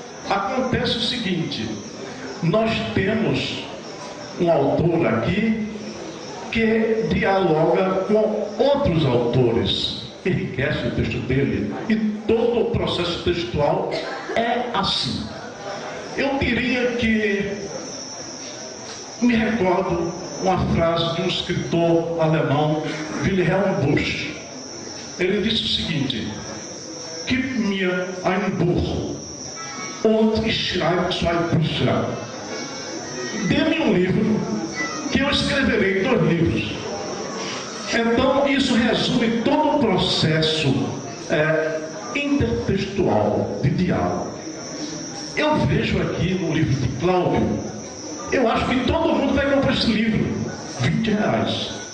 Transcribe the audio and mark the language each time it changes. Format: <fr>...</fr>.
<pt>Acontece o seguinte: nós temos um autor aqui que dialoga com outros autores, enriquece o texto dele, e todo o processo textual é assim. Eu diria que me recordo uma frase de um escritor alemão, Wilhelm Busch. Ele disse o seguinte:</pt> <de>Gib mir ein Buch und ich schreibe 2 Bücher.</de> <pt>Dê-me um livro que eu escreverei 2 livros. Então isso resume todo o processo intertextual de diálogo. Eu vejo aqui no livro de Cláudio, eu acho que todo mundo vai comprar esse livro, R$20.</pt>